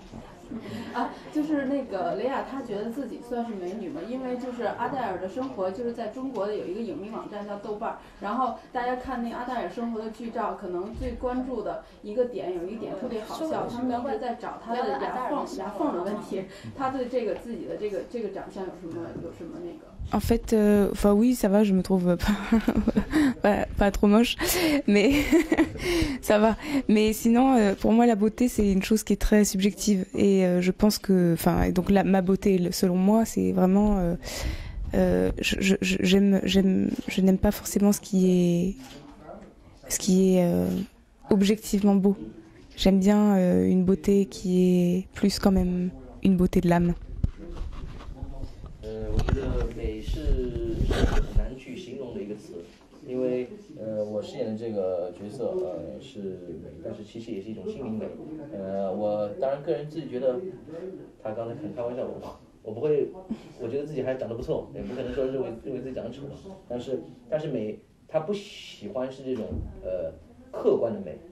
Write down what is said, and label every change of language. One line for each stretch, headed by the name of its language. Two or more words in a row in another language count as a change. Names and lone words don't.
Chinese: 就是那个雷亚，她觉得自己算是美女嘛，因为就是阿黛尔的生活，就是在中国的有一个影迷网站叫豆瓣，然后大家看那阿黛尔生活的剧照，可能最关注的有一点特别好笑，他们一直在找她的牙缝的问题，她对这个自己的这个长相有什么那个
French: ？En fait, enfin oui, ça va, je me trouve pas trop moche, mais ça va. Mais sinon, pour moi, la beauté, c'est une chose qui est très subjective. Et je pense que, enfin, donc ma beauté, selon moi, c'est vraiment, je n'aime pas forcément ce qui est objectivement beau. J'aime bien une beauté qui est plus quand même une beauté de l'âme.
Chinese: 我觉得美是很难去形容的一个词，因为我饰演的这个角色是美，但是其实也是一种心灵美。我当然个人自己觉得，他刚才很开玩笑，我不会，我觉得自己还长得不错，也不可能说认为自己长得丑，但是美，他不喜欢是这种客观的美。